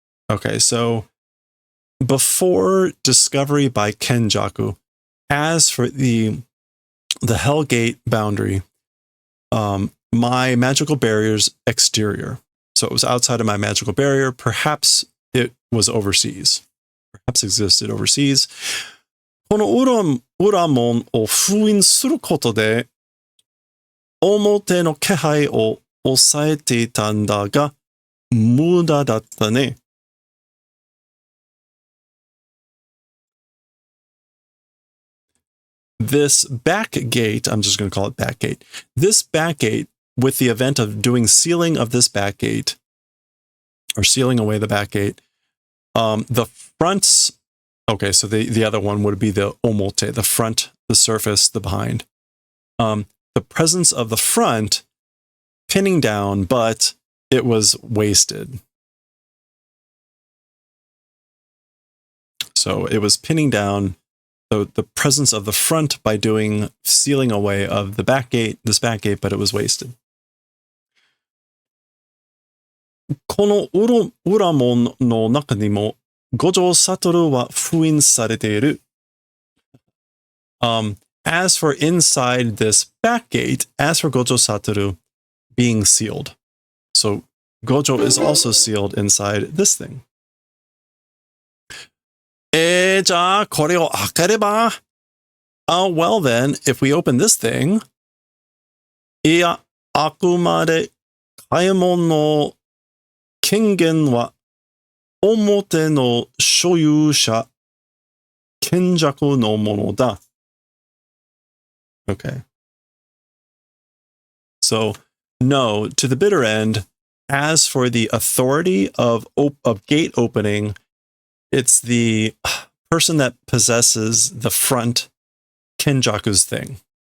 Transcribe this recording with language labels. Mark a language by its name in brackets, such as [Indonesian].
[English] Okay, so before discovery by Kenjaku, as for the Hellgate boundary, my magical barrier's exterior. So it was outside of my magical barrier. Perhaps it was overseas. Perhaps existed overseas. [Japanese] この裏門を封印することで、表の気配を抑えていたんだが、無駄だったね。 [English] This back gate, I'm just going to call it back gate. This back gate, with the event of doing sealing of this back gate, or sealing away the back gate, the fronts, okay, so the other one would be the omote, the front, the surface, the behind. The presence of the front pinning down, but it was wasted. So it was pinning down the presence of the front by doing sealing away of the back gate, this back gate, but it was wasted. [Japanese] この裏門の中にも五条悟は封印されている。 [English] As for inside this back gate, as for Gojo Satoru being sealed. So Gojo is also sealed inside this thing. [Japanese] じゃあこれを開ければ [English] well then, if we open this thing, [Japanese] いや、あくまで買い物の権限は表の所有者、賢弱のものだ。 [English] Okay. So, no, to the bitter end, as for the authority of gate opening, it's the person that possesses the front Kenjaku's thing.